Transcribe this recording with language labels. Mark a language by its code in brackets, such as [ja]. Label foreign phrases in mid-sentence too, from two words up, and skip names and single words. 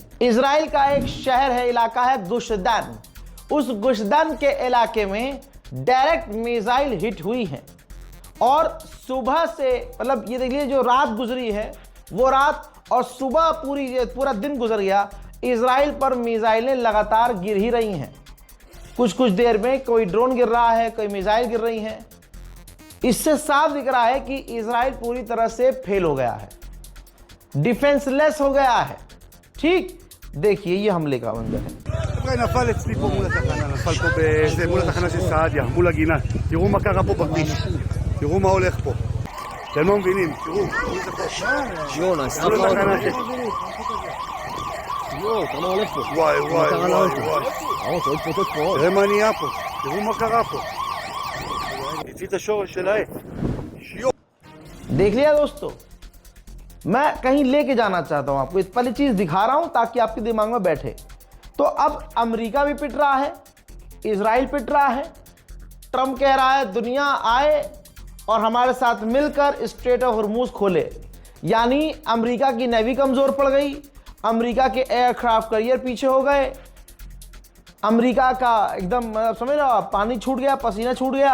[hi] इजराइल का एक शहर है, इलाका है गुशदान, उस गुशदान के इलाके में [en] direct missile hit [hi] हुई है और सुबह से, मतलब ये देखिए, जो रात गुजरी है वो रात और सुबह पूरा दिन गुजर गया, इजराइल पर मिसाइलें लगातार गिर ही रही हैं। कुछ देर में कोई ड्रोन गिर रहा है, कोई मिसाइल गिर रही हैं। इससे साफ दिख रहा है कि इजराइल पूरी तरह से फेल हो गया है, डिफेंसलेस हो गया है। ठीक, देखिए ये हमले का मंजर है। [he] נפל אצלי פה מול התחנה, נפל פה מול התחנה של סעדיה, מול הגינה. תראו מה קרה פה בכביש, תראו מה הולך פה. אתם לא מבינים, תראו, מול זה פה. מול התחנה של... כמה הולך פה. וואי. תראה מה נהיה פה, תראו מה קרה פה. הצית השורש של העץ. [hi] देख लिया दोस्तों, मैं कहीं लेके जाना चाहता हूं आपको, इस पहली चीज दिखा रहा हूं ताकि आपके दिमाग में बैठे। तो अब अमेरिका भी पिट रहा है, इजराइल पिट रहा है, ट्रंप कह रहा है दुनिया आए और हमारे साथ मिलकर स्ट्रेट ऑफ हॉर्मूज खोले, यानी अमेरिका की नेवी कमजोर पड़ गई, अमेरिका के [en] aircraft carrier [hi] पीछे हो गए, अमेरिका का एकदम समझ रहे हो, पानी छूट गया, पसीना छूट गया।